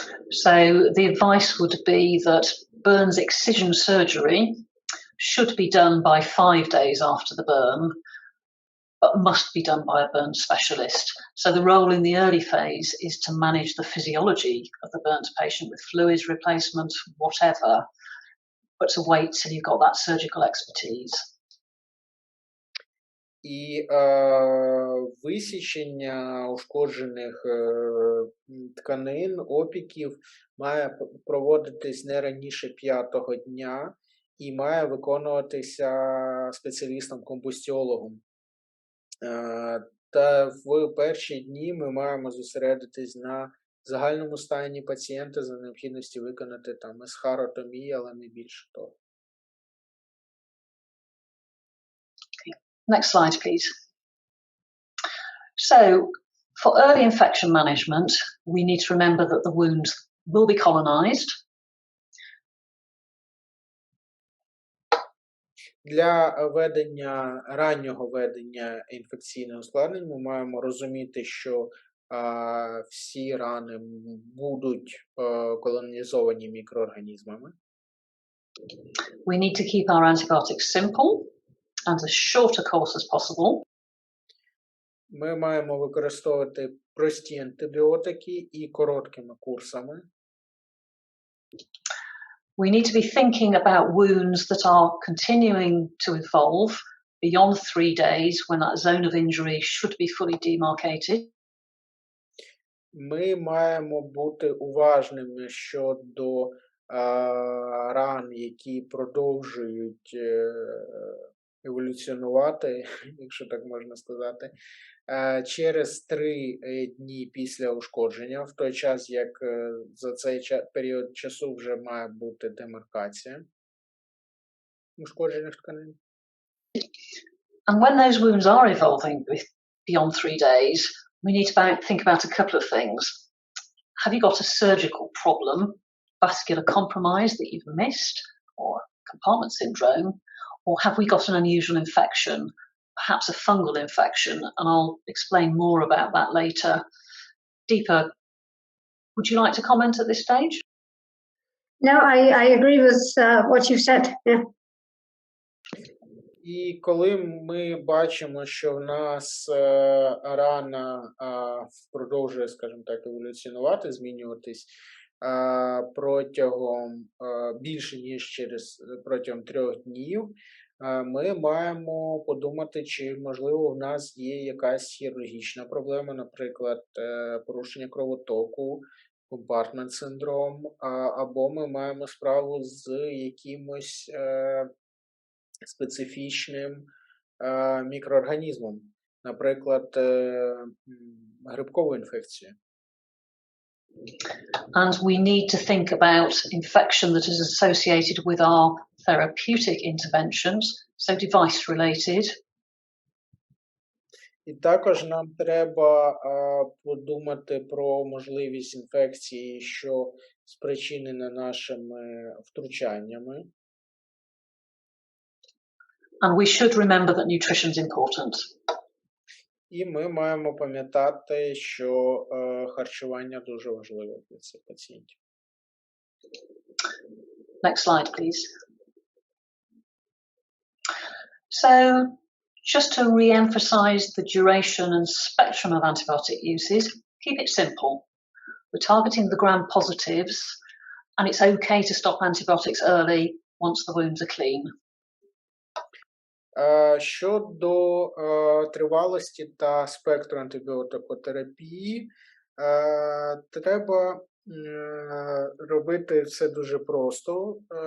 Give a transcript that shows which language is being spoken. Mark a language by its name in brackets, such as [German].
[English] So the advice would be that burns excision surgery should be done by 5 days after the burn, but must be done by a burn specialist. So the role in the early phase is to manage the physiology of the burnt patient with fluids replacement, whatever, but to wait till you've got that surgical expertise. [Ukrainian] І висічення ушкоджених тканин, опіків має проводитись не раніше 5-го дня і має виконуватися спеціалістом-комбустіологом. Та в перші дні ми маємо зосередитись на загальному стані пацієнта за необхідності виконати там есхаротомію, але не більше того. [English] Next slide, please. So, for early infection management, we need to remember that the wound will be colonized. [Ukrainian] Для раннього ведення інфекційних ускладнень ми маємо розуміти, що всі рани будуть колонізовані мікроорганізмами. [English] We need to keep our antibiotics simple and as short a course as possible. [Ukrainian] Ми маємо використовувати прості антибіотики і короткими курсами. [English] We need to be thinking about wounds that are continuing to evolve beyond 3 days when that zone of injury should be fully demarcated. [Ukrainian] Ми маємо бути уважними щодо ран, які продовжують еволюціонувати, якщо так можна сказати, через 3 дні після ушкодження, в той час, як за цей період часу вже має бути демаркація ушкоджених тканин. [English] And when those wounds are evolving beyond 3 days, we need to think about a couple of things. Have you got a surgical problem, vascular compromise that you've missed, or compartment syndrome? Or have we got an unusual infection, perhaps a fungal infection, and I'll explain more about that later. Deepa, would you like to comment at this stage? No, I agree with what you said. Yeah. [Ukrainian] І коли ми бачимо, що в нас рана продовжує, скажімо так, еволюціонувати, змінюватись протягом більше, ніж протягом 3 днів, ми маємо подумати, чи, можливо, в нас є якась хірургічна проблема, наприклад, порушення кровотоку, компартмент-синдром, або ми маємо справу з якимось специфічним мікроорганізмом, наприклад, грибкову інфекцію. [English] And we need to think about infection that is associated with our therapeutic interventions, so device-related. [Ukrainian] І також нам треба подумати про можливість інфекції, що спричинена нашими втручаннями. [English] And we should remember that nutrition is important. [Ukrainian] І ми маємо пам'ятати, що харчування дуже важливе для цих пацієнтів. [English] Next slide, please. So, just to re-emphasize the duration and spectrum of antibiotic uses, keep it simple. We're targeting the gram-positives, and it's okay to stop antibiotics early once the wounds are clean. [Ukrainian] Щодо тривалості та спектру антибіотикотерапії, треба робити все дуже просто.